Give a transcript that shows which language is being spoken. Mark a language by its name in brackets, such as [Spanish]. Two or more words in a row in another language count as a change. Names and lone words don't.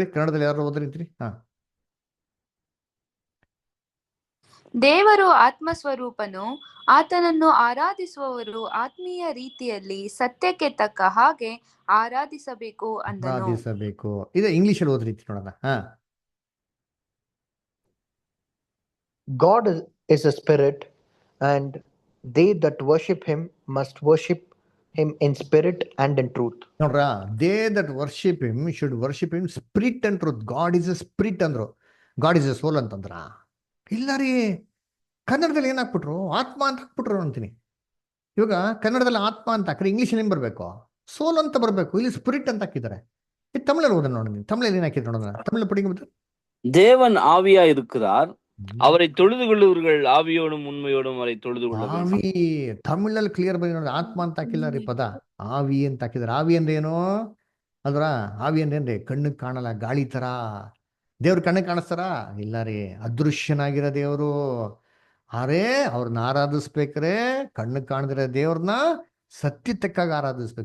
[Kannada] ಕನ್ನಡದಲ್ಲಿ ಯಾರು ಓದ್ರಿಂತೀರಿ? ಹಾ. ದೇವರು ಆತ್ಮಸ್ವರೂಪನು, ಆತನನ್ನು ಆರಾಧಿಸುವವರು ಆತ್ಮೀಯ ರೀತಿಯಲ್ಲಿ ಸತ್ಯಕ್ಕೆ ತಕ್ಕ ಹಾಗೆ ಆರಾಧಿಸಬೇಕು ಅಂದನು. ಆರಾಧಿಸಬೇಕು. ಇದೆ ಇಂಗ್ಲಿಷಲ್ಲಿ ಓದ್ರೀತಿ ನೋಡೋಣ. ಹಾ. [English] God is a spirit, and they that worship him must worship him in spirit and in truth. ನೋಡ್ರ, they that worship him should worship him spirit and truth. God is a spirit [Kannada] ಅಂದ್ರು, [English] God is a soul [Kannada] ಅಂತಂದ್ರ. ಇಲ್ಲ ರೀ, ಕನ್ನಡದಲ್ಲಿ ಏನ್ ಹಾಕ್ಬಿಟ್ರು? ಆತ್ಮ ಅಂತ ಹಾಕ್ಬಿಟ್ರು ಅಂತೀನಿ. ಇವಾಗ ಕನ್ನಡದಲ್ಲಿ ಆತ್ಮ ಅಂತ ಹಾಕ್ರೆ ಇಂಗ್ಲೀಷಲ್ಲಿ ಏನ್ ಬರ್ಬೇಕು? ಸೋಲ್ ಅಂತ ಬರ್ಬೇಕು. ಇಲ್ಲಿ ಸ್ಪಿರಿಟ್ ಅಂತ ಹಾಕಿದ್ದಾರೆ. ಇದು ತಮಿಳಲ್ಲಿ ಓದೋಣ ನೋಡಿ. ತಮಿಳಲ್ಲಿ ಏನ್ ಹಾಕಿದ್ರು ನೋಡೋಣ. ತಮಿಳ್ ಪಡಿಂಗ್ [Tamil] தேவன் ஆவியா இருக்கிறார், அவரை தொழுது கொள்ளுவர்கள் ஆவியோடும் உண்மையோடும் அவரை தொழுது கொள்ள வேண்டும். [Kannada] ಆವಿ ತಮಿಳಲ್ಲಿ ಕ್ಲಿಯರ್ ಬರೀ ನೋಡಿ. ಆತ್ಮ ಅಂತ ಹಾಕಿಲ್ಲ ರೀ ಪದ, ಆವಿ ಅಂತ ಹಾಕಿದಾರೆ. ಆವಿ ಅಂದ್ರೆ ಏನು ಅಲ್ರ? ಆವಿ ಅಂದ್ರೆ ಏನ್ರಿ? ಕಣ್ಣಿಗೆ ಕಾಣಲ್ಲ, ಗಾಳಿ ತರ. ದೇವ್ರ ಕಣ್ಣಿಗೆ ಕಾಣಿಸ್ತಾರ? ಇಲ್ಲ ರೀ, ಅದೃಶ್ಯನಾಗಿರೋ ದೇವರು. ಅರೇ ಅವ್ರನ್ನ ಆರಾಧಿಸ್ಬೇಕ್ರೆ ಕಣ್ಣಿಗೆ ಕಾಣದಿರೋ ದೇವ್ರನ್ನ ಸತ್ಯ ತಕ್ಕಾಗ ಆರಾಧಿಸ್ಬೇಕು.